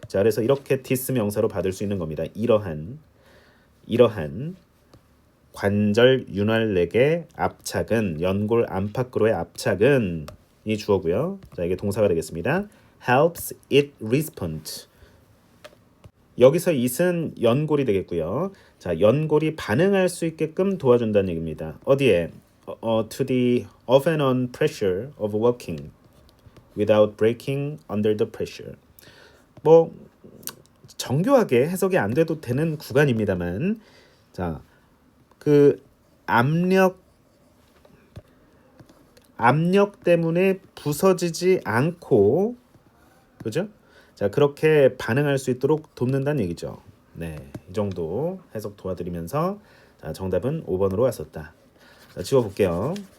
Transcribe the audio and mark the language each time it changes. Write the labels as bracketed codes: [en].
[ko] 자, 그래서 이렇게 디스 명사로 받을 수 있는 겁니다. 이러한 관절 윤활렉의 압착은 연골 안팎으로의 압착은 이 주어고요. 자, 이게 동사가 되겠습니다. [en] helps it respond. [ko] 여기서 it은 연골이 되겠고요. 자, 연골이 반응할 수 있게끔 도와준다는 얘기입니다. 어디에? [en] to the off and on pressure of working without breaking under the pressure. [ko] 뭐 정교하게 해석이 안 돼도 되는 구간입니다만 자, 그 압력 때문에 부서지지 않고 그죠? 자, 그렇게 반응할 수 있도록 돕는다는 얘기죠. 네, 이 정도 해석 도와드리면서 자, 정답은 5번으로 왔었다. 자, 지워볼게요.